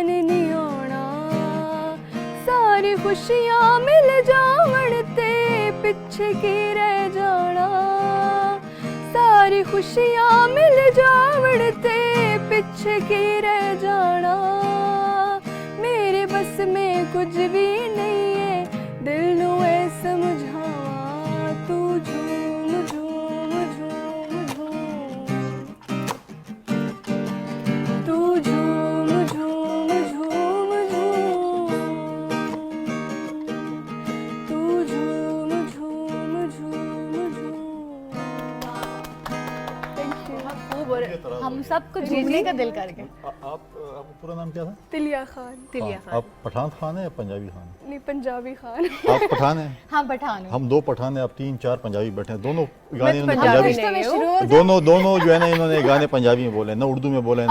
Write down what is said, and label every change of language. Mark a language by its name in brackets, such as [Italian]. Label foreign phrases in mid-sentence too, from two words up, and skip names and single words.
[Punjabi] ਨਹੀਂ ਆਣਾ, ਸਾਰੀ ਖੁਸ਼ੀਆਂ ਮਿਲ ਜਾਵਣ ਤੇ ਪਿੱਛੇ ਕੀ ਰਹਿ ਜਾਣਾ, ਸਾਰੀ ਖੁਸ਼ੀਆਂ ਮਿਲ ਜਾਵਣ ਤੇ ਪਿੱਛੇ ਕੀ ਰਹਿ ਜਾਣਾ, [Hindi] मेरे बस में कुछ भी नहीं है [Punjabi] ਦਿਲ ਨੂੰ ਐ ਸਮਝਾਵਾਂ, ਤੂ ਝੂਮ ਝੂਮ ਝੂਮ ਝੂਮ, ਤੂ ਝੂਮ ਝੂਮ ਝੂਮ ਝੂਮ, ਤੂ ਝੂਮ ਝੂਮ ਝੂਮ ਝੂਮ। [English] Thank you. [Hindi] खूब। और हम सबको झूमने का दिल कर गए। आपका पूरा नाम क्या था? तिलिया खान। तिलिया खान। आप पठान खान है या पंजाबी खान? नहीं, पंजाबी खान। आप पठान हैं? हाँ, पठान हूँ। हम दो पठान हैं, आप 3-4 पंजाबी बैठे हैं, दोनों गाने मैं इन्होंने पंजाबी पंजाबी, नहीं में हूँ। शुरू हो जाए। दोनों जो है ना, इन्होंने गाने पंजाबी में बोले, ना उर्दू में बोले, ना